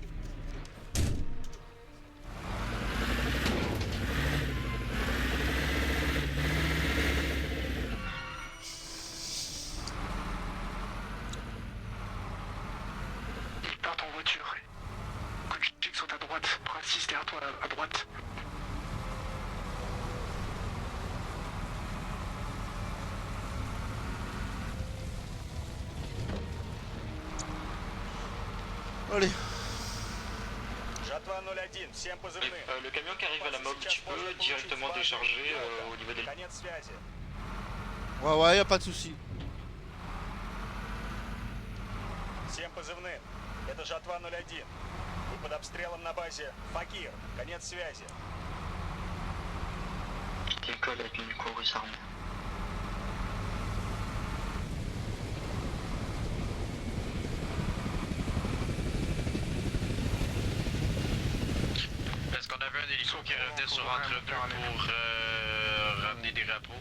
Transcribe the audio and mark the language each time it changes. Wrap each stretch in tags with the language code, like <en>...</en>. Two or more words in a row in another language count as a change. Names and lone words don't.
<fr>Ils partent en voiture. Coach sont à droite. Francis, derrière toi, à droite. Allez.</fr> <ru>Жатва 01. Всем позывным.</ru> <fr>Le camion qui arrive à la mob, tu peux directement décharger au niveau des...</fr> <ru>Конец связи.</ru> <fr>Ouais, ouais, y a pas de souci.</fr> <ru>Всем позывным. Это Жатва 01. Вы под обстрелом на базе Факир. Конец связи.</ru> <fr>Décolle avec une chorus armée. Est-ce qu'on avait un hélico qui revenait sur entre deux pour ramener des rapports?</fr>